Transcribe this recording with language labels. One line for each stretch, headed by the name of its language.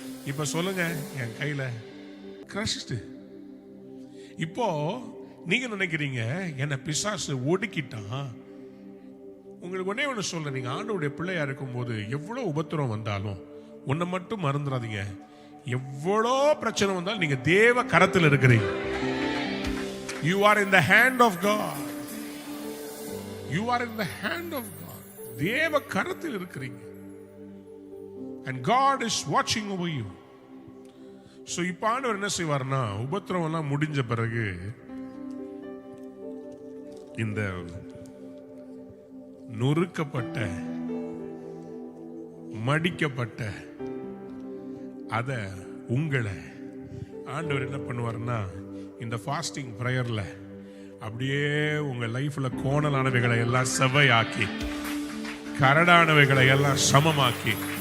Tamil: இப்ப சொல்லுங்க, என் கையில கிரஷ்டு. இப்போ நீங்க நினைக்கிறீங்க, என்ன பிசாசு ஒடுக்கிட்டான், உங்களுக்கு ஒன்னே ஒன்று சொல்றேன், நீங்க ஆண்டவருடைய பிள்ளையா இருக்கும்போது எவ்வளவு உபத்திரம் வந்தாலும் உன்னை மட்டும் மறந்துடாதீங்க. எவ்வளோ பிரச்சனை வந்தாலும் நீங்க தேவ கரத்தில் இருக்கிறீங்க.
English: You are in the hand of God. You are in the hand of God.
Tamil: தேவ கரத்தில் இருக்கிறீங்க.
English: And God is watching over you.
Tamil: So இப்ப ஆண்டவர் என்ன செய்வார்னா, உபத்திரம் எல்லாம் முடிஞ்ச பிறகு இந்த நொறுக்கப்பட்ட மடிக்கப்பட்ட அத உங்களை ஆண்டவர் என்ன பண்ணுவார்னா, இந்த ஃபாஸ்டிங் பிரேயர்ல அப்படியே உங்க லைஃப்ல கோணலானவைகளை எல்லாம் செவ்வையாக்கி, கரடானவைகளை எல்லாம் சமமாக்கி,